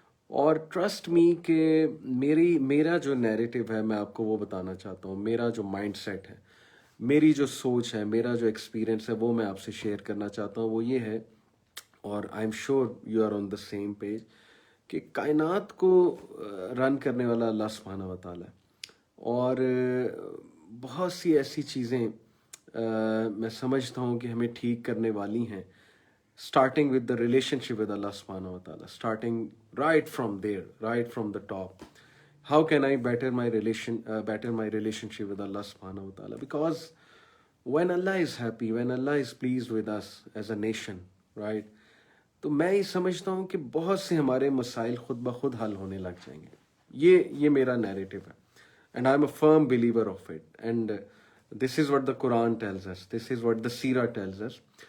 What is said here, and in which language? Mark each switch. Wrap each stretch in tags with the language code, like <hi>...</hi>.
<ur>اور</ur> <en>trust me</en> <ur>کہ میرا جو نیریٹو ہے میں آپ کو وہ بتانا چاہتا ہوں، میرا جو مائنڈ سیٹ ہے، میری جو سوچ ہے، میرا جو ایکسپیرینس ہے وہ میں آپ سے شیئر کرنا چاہتا ہوں. وہ یہ ہے، اور</ur> <en>I am sure you are on the same page,</en> <ur>کہ کائنات کو رن کرنے والا اللہ سبحانہ و تعالیٰ ہے. اور بہت سی ایسی چیزیں میں سمجھتا ہوں کہ ہمیں ٹھیک کرنے والی ہیں،</ur> <en>starting with the relationship with Allah subhanahu wa ta'ala, starting right from there, right from the top. How can I better my relationship with Allah subhanahu wa ta'ala? Because when Allah is happy, when Allah is pleased with us as a nation, right,</en> <ur>تو میں یہ سمجھتا ہوں کہ بہت سے ہمارے مسائل خود بخود حل ہونے لگ جائیں گے. یہ میرا نیریٹو ہے،</ur> <en>And I am a firm believer of it, and this is what the Quran tells us, this is what the Seerah tells us.</en>